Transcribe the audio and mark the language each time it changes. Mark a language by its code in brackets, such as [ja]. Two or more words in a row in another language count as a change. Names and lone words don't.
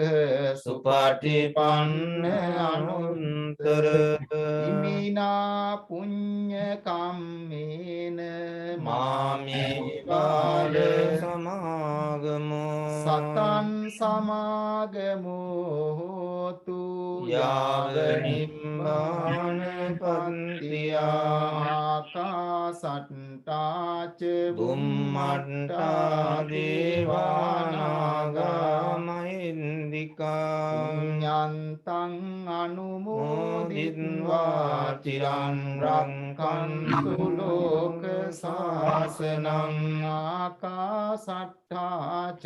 [pi] සුපටිපන්න අනුත්තර ඉමිනා පුඤ්ඤ කම්මේන මාමේ බාල සමාගමෝ සතං සමාගමෝ හෝතු යාව නිම්මාන පන්තියා ආකාසට්ටාච බුම්මට්ටා දේවානාගා මහින්దికා පුඤ්ඤන්තං අනුමෝදිත්වා චිරං රක්ඛන්තු ලෝක සාසනං ආකාසට්ටාච